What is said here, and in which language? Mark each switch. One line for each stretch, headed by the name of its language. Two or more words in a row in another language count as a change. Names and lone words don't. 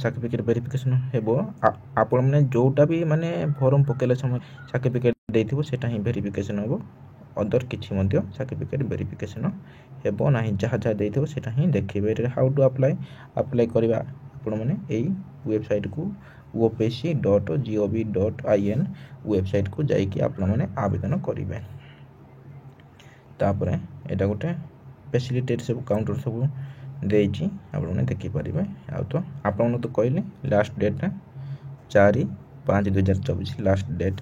English: certificate verification
Odia: ହେବ ଆପଣମାନେ ଯେଉଁଟା ବି ମାନେ ଫର୍ମ ପକାଇଲା ସମୟ ସାର୍ଟିଫିକେଟ୍ ଦେଇଥିବ ସେଇଟା ହିଁ ଭେରିଫିକେସନ୍ ହେବ। ଅଦର କିଛି ମଧ୍ୟ
English: certificate verification
Odia: ହେବ ନାହିଁ। ଯାହା ଯାହା ଦେଇଥିବ ସେଇଟା ହିଁ ଦେଖିବେ। ଏଠାରେ
English: how to apply
Odia: କରିବା ଆପଣମାନେ ଏଇ ୱେବସାଇଟ୍କୁ opc.gov.in ୱେବସାଇଟ୍କୁ ଯାଇକି ଆପଣମାନେ ଆବେଦନ କରିବେ। ତାପରେ ଏଇଟା ଗୋଟେ ଫ୍ୟାସିଲିଟେଟ୍ ସବୁ କାଉଣ୍ଟର ସବୁ ଦେଇଛି ଆପଣମାନେ ଦେଖିପାରିବେ। ଆଉ ତ ଆପଣଙ୍କୁ ତ କହିଲି
English: last date
Odia: 4/5/2024
English: last date.